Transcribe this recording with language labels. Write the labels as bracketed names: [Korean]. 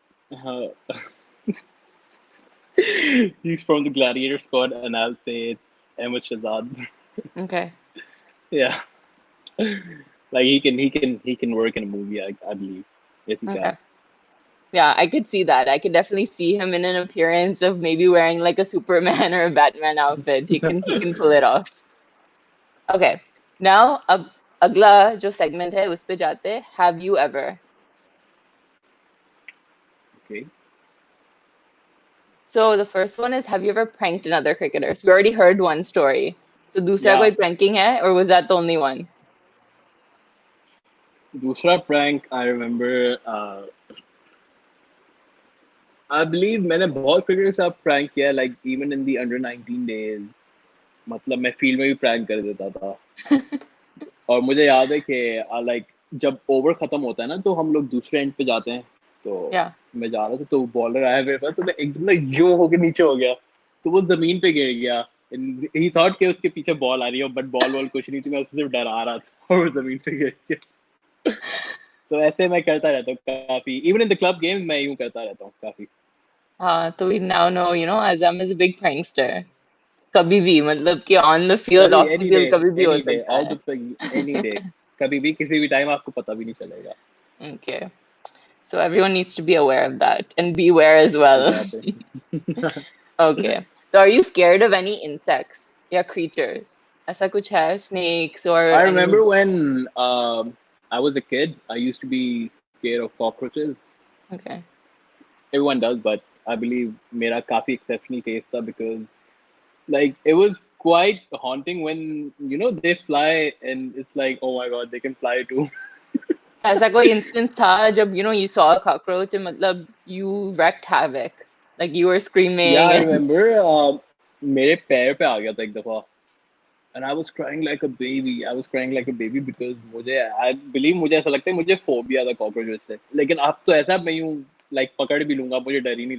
[English] Uh, he's from the Gladiator squad, and I'll say it's Ahmed Shazad. Okay. Yeah, like he can work in a movie. I believe. Yes, he can. Okay. Yeah, I could see that. I could definitely see him in an appearance of maybe wearing like a Superman or a Batman outfit. He can pull it off. Okay. Now [Hindi] अब अगला जो segment है उस पे जाते हैं. [English] Have you ever? Okay. So the first one is have you ever pranked another cricketer? So we already heard one story. So [Hindi] दूसरा [English] Yeah. [Hindi] कोई [English] pranking [Hindi] है [English] or was that the only one? [Hindi] दूसरा [English] prank I remember. I believe [Hindi] मैंने बहुत cricket के साथ prank किया है, [English] like even in the under 19 days. [Hindi] मतलब मैं फील्ड में भी प्रैंक कर देता था। और मुझे याद है कि लाइक जब ओवर खत्म होता है ना तो हम लोग दूसरे एंड पे जाते हैं। तो [English] Yeah. [Hindi] मैं जा रहा था तो बॉलर आया मेरे पास, तो मैं एकदम ना यो होके नीचे हो गया, तो वो जमीन पे गिर गया। [English] he thought [Hindi] कि उसके पीछे बॉल आ रही है, [English] but [Hindi] बॉल वॉल कुछ नहीं थी, मैं उससे सिर्फ डरा रहा था और वो जमीन पे गिर गया। तो ऐसे मैं करता रहता हूँ काफी, [English] even in the club game [Hindi] मैं यूं करता रहता हूँ काफी। [English] So we now know, Azam is a big prankster. [Hindi] कभी भी मतलब कि [English] on the field, [Hindi] कभी off the field कभी भी हो [English] any day [Hindi] सकता [English] all [Hindi] है. [English] the any day, [Hindi] कभी भी किसी भी टाइम आपको पता भी नहीं चलेगा। [English] Okay. So everyone needs to be aware of that and beware as well. Exactly. Okay. So are you scared of any insects? Yeah, creatures. [Hindi] ऐसा कुछ है? [English] Snakes or I any? remember when I was a kid, I used to be scared of cockroaches. Okay. Everyone does, but I believe [Hindi] मेरा काफी [English] exceptional case [Hindi] था, [English] because like it was quite haunting when they fly and it's like, oh my god, they can fly too. [Hindi] ऐसा कोई [English] instance [Hindi] था जब [English] you saw a cockroach and [Hindi] मतलब [English] you wreaked havoc, like you were Yeah, screaming I and remember [Hindi] मेरे पैर पे आ गया था एक दफा, [English] and I was crying like a baby. I was crying like a baby because I believe [Hindi] मुझे ऐसा लगता है मुझे phobia था cockroaches से, लेकिन अब तो ऐसा मैं यूं [English] like [Hindi] पकड़ भी लूंगा, मुझे डर ही नहीं